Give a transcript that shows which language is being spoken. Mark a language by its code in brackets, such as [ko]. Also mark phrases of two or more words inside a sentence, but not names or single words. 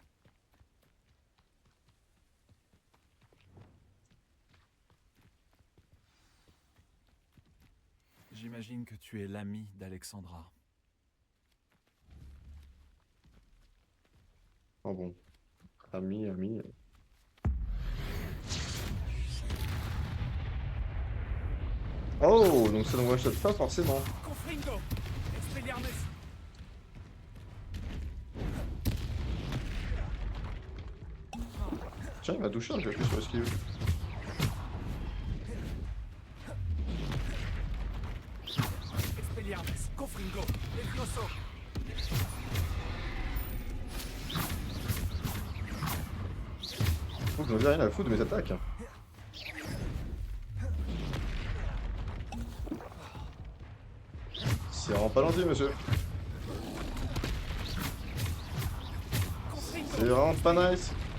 [fr] J'imagine que tu es l'ami d'Alexandra. Oh bon. Ami, ami. Oh, donc ça ne one-shot pas forcément. Confringo! Expelliarmus! Tiens, il m'a touché, je vais appuyer sur esquive. Expelliarmus! Confringo! Levioso! Faut que j'en ai rien à foutre de mes attaques. C'est vraiment pas gentil, monsieur. C'est vraiment pas nice.